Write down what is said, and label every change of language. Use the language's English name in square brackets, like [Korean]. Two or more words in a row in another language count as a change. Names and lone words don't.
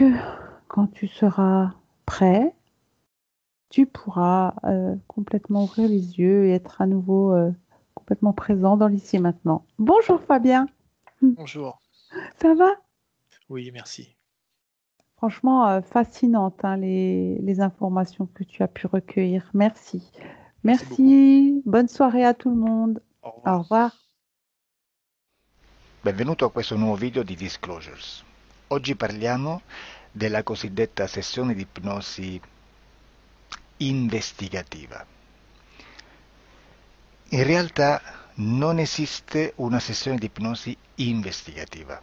[French] Quand tu seras prêt, tu pourras complètement ouvrir les yeux et être à nouveau complètement présent dans l'ici et maintenant. Bonjour Fabien, Bonjour. ça va? Oui, merci. Franchement, fascinante hein, les informations que tu as pu recueillir. Merci. Merci beaucoup. Merci. Bonne soirée à tout le monde. Au Au revoir. revoir. [Italian] Benvenuto a questo nuovo video di Disclosures. Oggi parliamo della cosiddetta sessione di ipnosi investigativa. In realtà non esiste una sessione di ipnosi investigativa.